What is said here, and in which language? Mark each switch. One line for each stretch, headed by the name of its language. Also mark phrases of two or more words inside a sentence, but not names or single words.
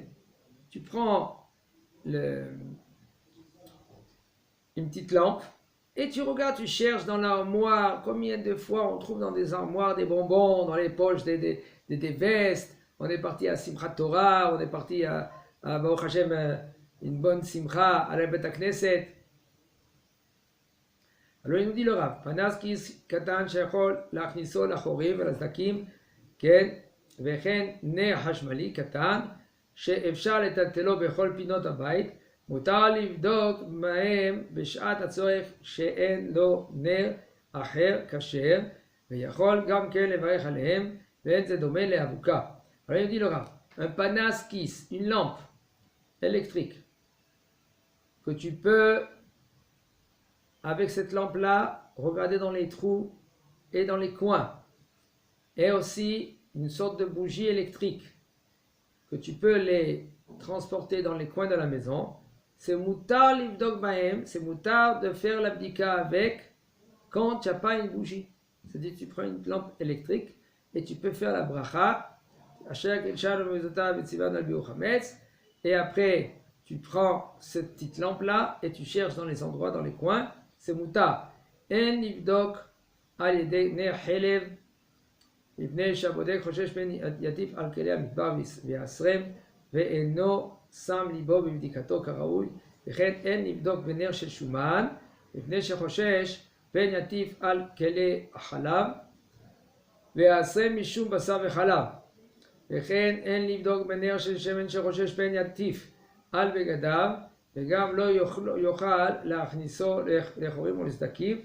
French: Tu prends une petite lampe et tu regardes, tu cherches dans l'armoire. Combien de fois on trouve dans des armoires des bonbons, dans les poches des vestes. On est parti à Simchat Torah, on est parti à
Hebrew: ברוך השם,
French: une bonne Simcha, à la
Hebrew: בית כנסת.
French: Alors il nous dit le Rav,
Hebrew: פנס כיס קטן שיכול להכניסו לחורים ולסדקים כן וכן נר חשמלי קטן שאפשר לטלטלו בכל פינות הבית, מותר לבדוק מהם בשעת הצורך שאין לו נר אחר כשר, ויכול גם כן לברך עליהם, ואין זה דומה לאבוקה.
French: Alors il dit le Rav, un panaskis, une lampe électrique, que tu peux, avec cette lampe-là, regarder dans les trous et dans les coins, et aussi une sorte de bougie électrique, que tu peux les transporter dans les coins de la maison, c'est
Hebrew: מותר לבדוק בהם,
French: c'est mutar de faire l'abdika avec quand tu n'as pas une bougie. C'est-à-dire tu prends une lampe électrique et tu peux faire la bracha, et après tu prends cette petite lampe-là et tu cherches dans les endroits, dans les coins, c'est mutar.
Hebrew: אין לבדוק על ידי נר חלב, מפני שהבודק חושש פן יטיף על כלי המדבר ויעשרם ואינו שם ליבו בבדיקתו כראוי, וכן אין לבדוק בנר של שומן מפני שחושש פן יטיף על כלי החלב ויעשרם משום בשר וחלב, וכן אין לבדוק בנר של שמן שחושש פן יטיף על בגדיו וגם לא יוכל להכניסו לחורים ולסדקים.